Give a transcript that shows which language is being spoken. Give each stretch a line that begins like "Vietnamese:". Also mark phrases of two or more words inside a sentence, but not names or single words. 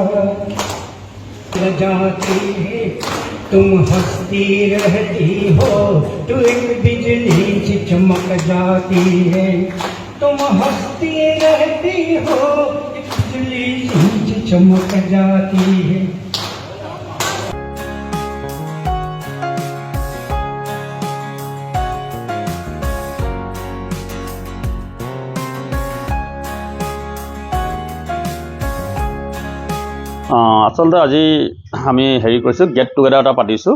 Hindi: जाती है तुम हंसती रहती हो, तू एक बिजली सी चमक जाती है। तुम हंसती रहती हो, एक बिजली सी चमक जाती है।
Assamese: আচলতে আজি আমি হেৰি কৰিছোঁ,
English: get together
Assamese: এটা পাতিছোঁ।